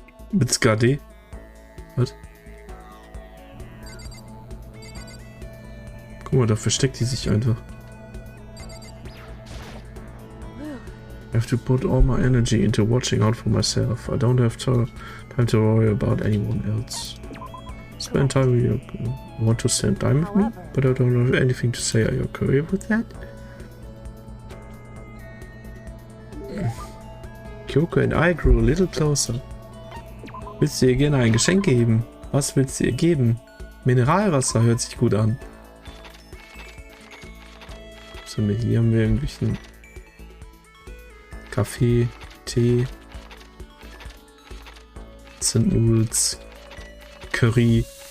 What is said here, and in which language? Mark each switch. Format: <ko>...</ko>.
<de>Mit SKD? Was? Guck mal, da versteckt die sich einfach.</de> <en>I have to put all my energy into watching out for myself. I don't have time to worry about anyone else. Spend time with you. Want to spend time with me? But I don't have anything to say. Are you okay with that? Kyoko and I grew a little closer.</en> <de>Willst du ihr gerne ein Geschenk geben? Was willst du ihr geben? Mineralwasser hört sich gut an. So, hier haben wir irgendwelchen Kaffee, Tee, Zimtnudels, Curry.</de>